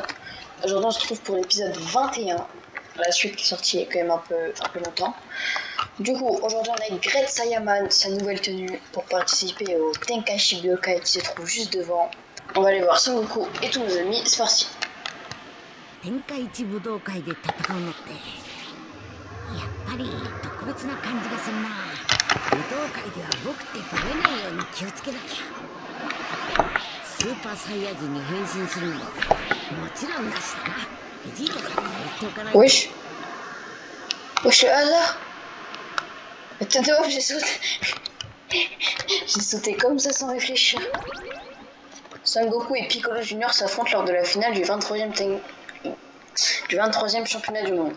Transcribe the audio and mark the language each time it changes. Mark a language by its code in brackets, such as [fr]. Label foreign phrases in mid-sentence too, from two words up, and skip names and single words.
[fr] Aujourd'hui on se retrouve pour l'épisode 21, la suite qui est sortie il y a quand même un peu longtemps. Du coup, aujourd'hui on a avec Great Saiyaman, sa nouvelle tenue, pour participer au Tenkaichi Budokai qui se trouve juste devant. On va aller voir Son Goku et tous nos amis, c'est parti. [ja] Tenkaichi Budokaiで戦うのってやっぱり特別な感じがするな。武道会では僕ってバレないように気をつけなきゃ。スーパーサイヤ人に変身するのももちろんなしだな。ベジータさんにも言っておかないと。 [fr] Wesh. Wesh le hasard. Attends, j'ai sauté. J'ai sauté comme ça sans réfléchir. Son Goku et Piccolo Junior s'affrontent lors de la finale du 23e championnat du monde.